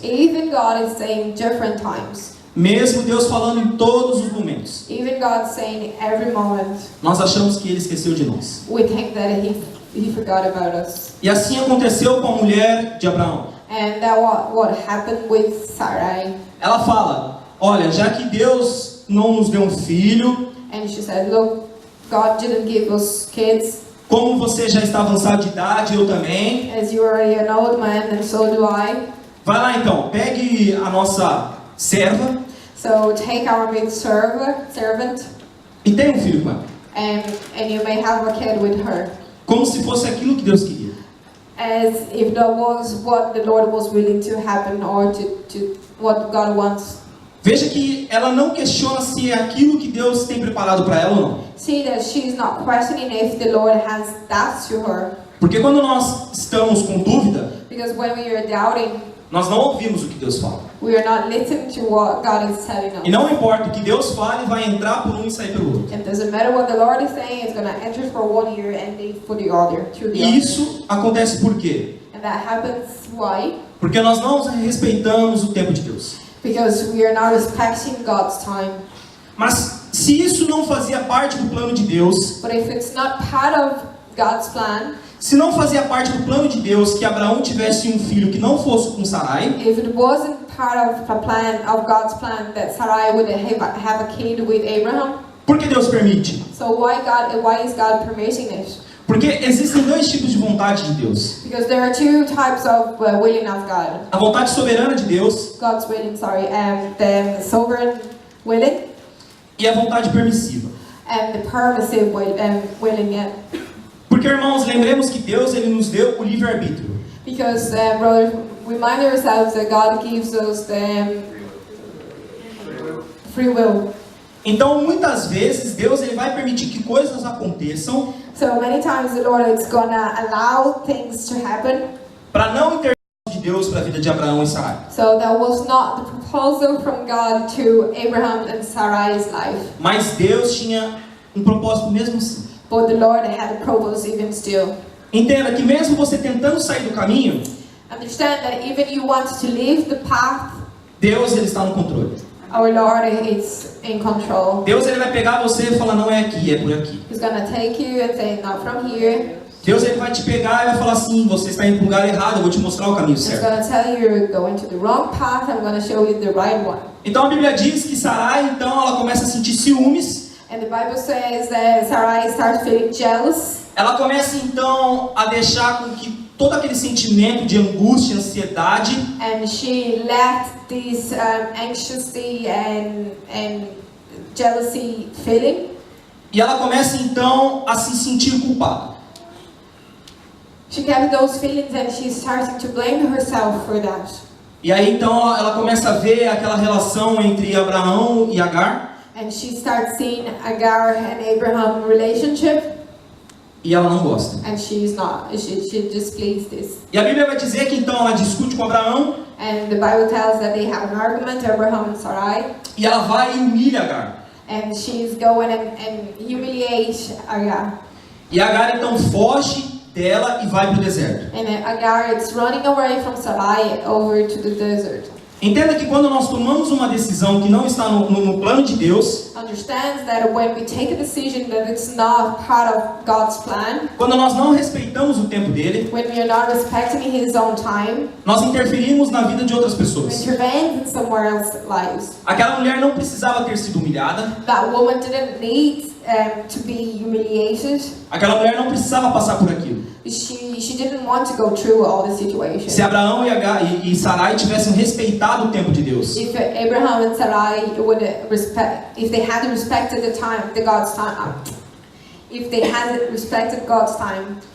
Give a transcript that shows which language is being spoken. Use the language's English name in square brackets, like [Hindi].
[English] Even God is saying different times. [Portuguese] Mesmo Deus falando em todos os momentos. [English] Even God saying every moment. [Portuguese] Nós achamos que ele esqueceu de nós. [English] We think that He forgot about us. [Portuguese] E assim aconteceu com a mulher de Abraão. [English] And that what happened with Sarai. [Portuguese] Ela fala, olha, já que Deus não nos deu um filho, [English] And she said, look, God didn't give us kids. [Portuguese] como você já está avançado de idade, eu também. [English] As you are an old man, and so do I. [Portuguese] Vai lá então, pegue a nossa serva [English] So take our maid servant, [Portuguese] e tenha um filho com ela. [English] and you may have a kid with her. [Portuguese] Como se fosse aquilo que Deus queria. [English] As if that was what the Lord was willing to happen, or to what God wants. [Portuguese] Veja que ela não questiona se é aquilo que Deus tem preparado para ela ou não. [English] See that she's not questioning if the Lord has that to her. [Portuguese] Porque quando nós estamos com dúvida, [English] Because when we are doubting, [Portuguese] nós não ouvimos o que Deus fala. [English] we are not listening to what God is telling us. [Portuguese] E não importa o que Deus fale, vai entrar por um e sair pelo outro. [English] It doesn't matter what the Lord is saying, it's going to enter for one ear and leave for the other. Through the [Portuguese] E [English] other. [Portuguese] isso acontece por quê? [English] And that happens why? [Portuguese] Porque nós não respeitamos o tempo de Deus. [English] Because we are not respecting God's time. [Portuguese] Mas se isso não fazia parte do plano de Deus, [English] But if it's not part of God's plan, [Portuguese] se não fazia parte do plano de Deus que Abraão tivesse um filho que não fosse com Sarai, [English] if it wasn't part of the plan of God's plan that Sarai would have a kid with Abraham, [Portuguese] por que Deus permite? [English] so why is God permitting it? [Portuguese] Porque existem dois tipos de vontade de Deus. [English] Because there are two types of willing of God. [Portuguese] A vontade soberana de Deus [English] God's willing, the sovereign willing [Portuguese] e a vontade permissiva. [English] and the permissive willing. Yeah. [Portuguese] Porque, irmãos, lembremos que Deus ele nos deu o livre-arbítrio. [English] Because, brothers, remind ourselves that God gives us the free will. [Portuguese] Então, muitas vezes, Deus ele vai permitir que coisas aconteçam [English] So many times the Lord is gonna allow things to happen. [Portuguese] para não intervir de Deus para a vida de Abraão e Sarai. [English] So that was not the proposal from God to Abraham and Sarai's life. [Portuguese] Mas Deus tinha um propósito mesmo assim. [English] But the Lord had a purpose even still. [Portuguese] Entenda que mesmo você tentando sair do caminho, [English] Understand that even you want to leave the path, [Portuguese] Deus ele está no controle. [English] our Lord is in control. [Portuguese] Deus ele vai pegar você e falar, não é aqui, é por aqui. [English] He's gonna take you and say, not from here. [Portuguese] Deus ele vai te pegar e vai falar assim, você está indo para o lugar errado, eu vou te mostrar o caminho [English] He's [Portuguese] certo. [English] gonna tell you you're going to the wrong path. I'm gonna show you the right one. [Portuguese] Então a Bíblia diz que Sarai, então, ela começa a sentir ciúmes. [English] And the Bible says that Sarai starts feeling jealous. [Portuguese] Ela começa então a deixar com que todo aquele sentimento de angústia, ansiedade, [English] And she let this anxiety and jealousy feeling. [Portuguese] e ela começa então a se sentir culpada. [English] She kept those feelings and she's starting to blame herself for that. [Portuguese] E aí então ela começa a ver aquela relação entre Abraão e Agar, [English] And she starts seeing Agar and Abraham relationship, [Portuguese] e ela não gosta. [English] and she's not. She displeased this. [Portuguese] E a Bíblia vai dizer que então ela discute com Abraão, [English] And the Bible tells that they have an argument, Abraham and Sarai, [Portuguese] e ela vai e humilha Agar. [English] and she's going and humiliate Agar. [Portuguese] E Agar então foge dela e vai para o deserto. [English] And Agar is running away from Sarai over to the desert. [Portuguese] Entenda que quando nós tomamos uma decisão que não está no plano de Deus, [English] Understands that when we take a decision that it's not part of God's plan, [Portuguese] quando nós não respeitamos o tempo dele, [English] when we are not respecting His own time, [Portuguese] nós interferimos na vida de outras [English] we [Portuguese] pessoas. [English] intervene in someone else's lives. [Portuguese] Aquela mulher não precisava ter sido humilhada, [English] That woman didn't need to be humiliated. [Portuguese] aquela mulher não precisava passar por aquilo. [English] She didn't want to go through all the situation. [Portuguese] Se Abraão e Sarai tivessem respeitado o tempo de Deus, [English] If Abraham and Sarai would respect, if they had respected God's time, if they had respected God's time,